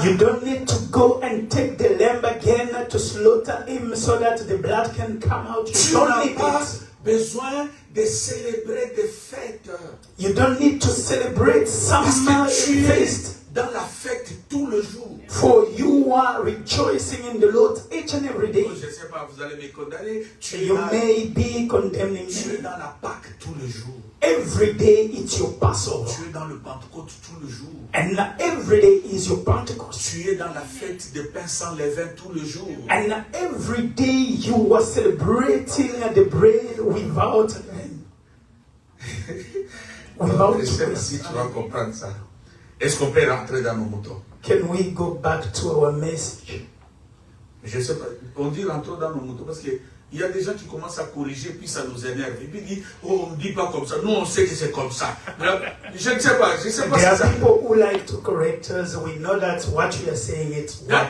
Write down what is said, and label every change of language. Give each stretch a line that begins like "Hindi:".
English: You don't need to go and take the lamb again to slaughter him so that the blood can come out.
French: Tu n'as pas besoin de célébrer des fêtes.
English: You don't need to celebrate some feast.
French: Dans la fête tout le jour.
English: For you are rejoicing in the Lord each and every day.
French: Je ne sais pas, vous allez me condamner.
English: You may be condemning me.
French: Tu es dans la Pâque tout le jour.
English: Every day it's your Passover.
French: Tu es dans le Pentecôte tout le jour.
English: And every day is your Pentecost.
French: Tu es dans la fête des pains sans levain tout le jour.
English: And every day you are celebrating the bread without
French: Je sais pas si tu vas comprendre ça. Est-ce qu'on peut rentrer dans nos moutons?
English: Can we go back to our message?
French: Je sais pas. On dit rentrer dans nos moutons parce que il y a des gens qui commencent à corriger, puis ça nous énerve. Et puis ils disent, oh, on ne dit pas comme ça. Nous, on sait que c'est comme ça. Je ne sais pas,
English: There are people who like to correct us. We know that what you are saying is what